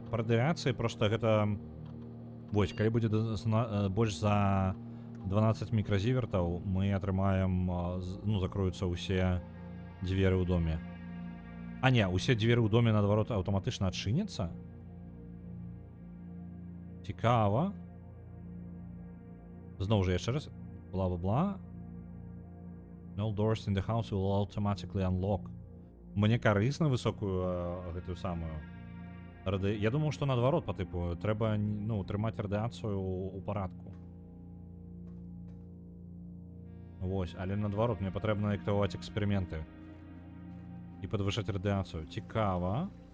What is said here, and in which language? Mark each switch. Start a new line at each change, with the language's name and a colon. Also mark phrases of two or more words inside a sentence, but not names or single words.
Belarusian: Па радыяцыі просто гэта... Вось, калі будзе больш за 12 мікразівертаў, мы атрымаем, ну, закроюцца ўсе дзверы ў доме. Не, усе дзверы ў доме, наадварот, аўтаматычна адчыняцца? Цікава. Зноў жа, яшчэ раз. Бла-бла-бла.
English: No doors in the house will automatically unlock.
Belarusian: Мне карысна высокую гэтую самую. Я думаў, што наадварот, па тыпу, трэба, ну, трымаць радыяцыю ў парадку. Вось, але наадварот, мне патрэбна актываваць эксперыменты. І падвышаць радыяцыю. Цікава.